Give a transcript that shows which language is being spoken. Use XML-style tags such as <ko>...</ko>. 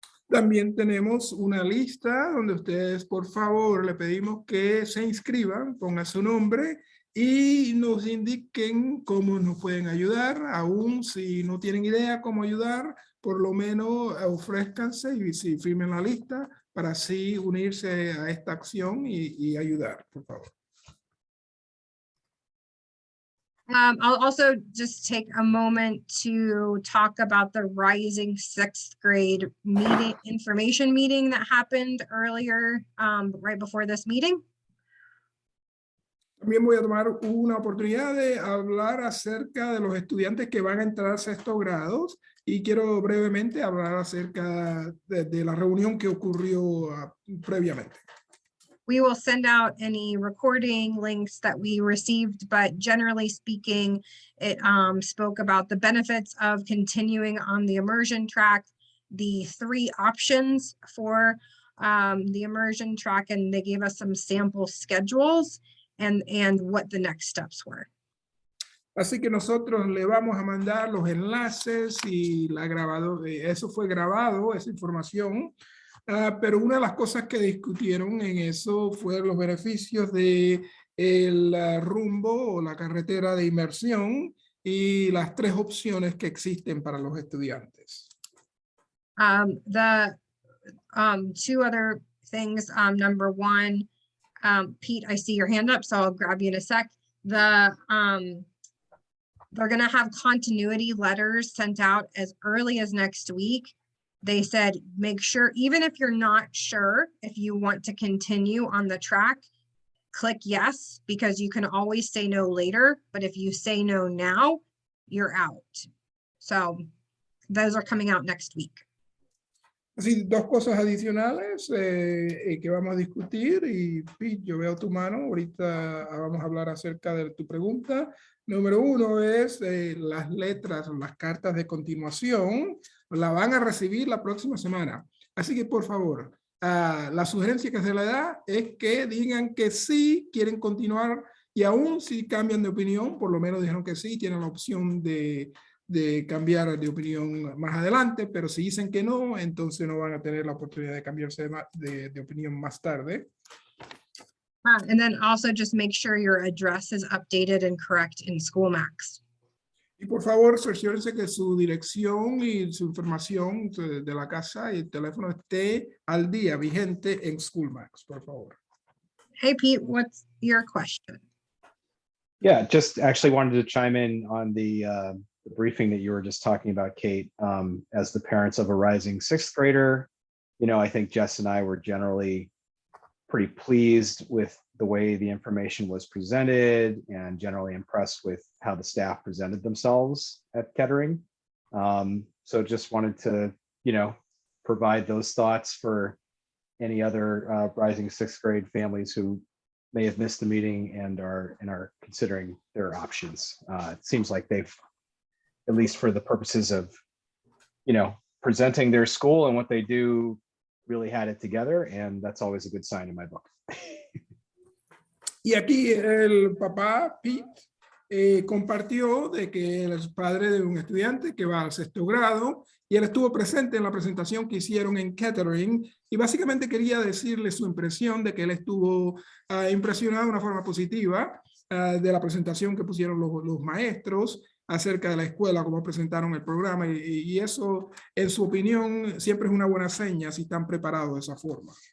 <es>También tenemos una lista donde ustedes, por favor, le pedimos que se inscriban, pongan su nombre y nos indiquen cómo nos pueden ayudar. Aún si no tienen idea cómo ayudar, por lo menos ofrézcanse y si firmen la lista para así unirse a esta acción y ayudar, por favor.</es> <en>I'll also just take a moment to talk about the Rising Sixth Grade meeting, information meeting that happened earlier, right before this meeting.</en> <es>También voy a tomar una oportunidad de hablar acerca de los estudiantes que van a entrar a sexto grados y quiero brevemente hablar acerca de la reunión que ocurrió previamente.</es> <en>We will send out any recording links that we received, but generally speaking, it spoke about the benefits of continuing on the immersion track, the 3 options for the immersion track, and they gave us some sample schedules and what the next steps were.</en> <es>Así que nosotros le vamos a mandar los enlaces y eso fue grabado, esa información. Pero una de las cosas que discutieron en eso fue los beneficios de el rumbo o la carretera de inmersión y las 3 opciones que existen para los estudiantes.</es> <en>The 2 other things, number 1, Pete, I see your hand up, so I'll grab you in a sec. They're gonna have continuity letters sent out as early as next week. They said, make sure, even if you're not sure if you want to continue on the track, click yes, because you can always say no later. But if you say no now, you're out. So those are coming out next week.</en> <es>Así, 2 cosas adicionales que vamos a discutir y Pete, yo veo tu mano, ahorita vamos a hablar acerca de tu pregunta. Número 1 es las letras, las cartas de continuación, la van a recibir la próxima semana. Así que por favor, la sugerencia que se le da es que digan que sí quieren continuar y aún si cambian de opinión, por lo menos dijeron que sí, tienen la opción de cambiar de opinión más adelante, pero si dicen que no, entonces no van a tener la oportunidad de cambiarse de opinión más tarde.</es> <en>And then also just make sure your address is updated and correct in SchoolMax.</en> <es>Y por favor, cerciórense que su dirección y su información de la casa y el teléfono esté al día, vigente en SchoolMax, por favor.</es> <en>Hey, Pete, what's your question? Yeah, just actually wanted to chime in on the briefing that you were just talking about, Kate. As the parents of a rising 6th grader, you know, I think Jess and I were generally pretty pleased with the way the information was presented and generally impressed with how the staff presented themselves at Kettering. So just wanted to, you know, provide those thoughts for any other rising 6th grade families who may have missed the meeting and are considering their options. It seems like they've, at least for the purposes of, you know, presenting their school and what they do, really had it together, and that's always a good sign in my book.</en> <es>Y aquí el papá, Pete, compartió de que él es padre de un estudiante que va al 6º grado y él estuvo presente en la presentación que hicieron en Kettering y básicamente quería decirle su impresión de que él estuvo impresionado de una forma positiva de la presentación que pusieron los maestros acerca de la escuela, cómo presentaron el programa y eso, en su opinión, siempre es una buena seña si están preparados de esa forma.</es>